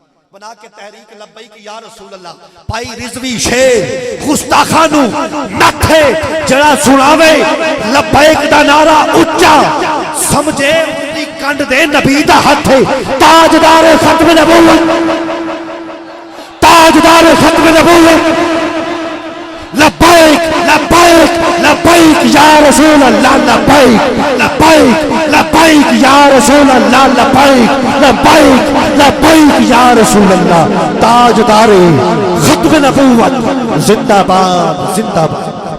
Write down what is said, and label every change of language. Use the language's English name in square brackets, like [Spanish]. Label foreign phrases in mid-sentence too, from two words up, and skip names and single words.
[Punjabi] بنا کے تحریک لبیک یا رسول اللہ پائی رضوی شیر گستاخاں نوں نتھ ہے. جڑا سناوے لبیک دا نعرہ اچا، سمجھے اودی کنڈ دے نبی دا ہتھ ہے. [Urdu] تاجدار ختم نبوت، تاجدار ختم نبوت, [Arabic] لبيك لبيك لبيك يا رسول الله، لبيك لبيك لبيك يا رسول الله، لبيك لبيك لبيك يا رسول الله. [Urdu] تاجدار ختم نبوت زندہ باد زندہ باد.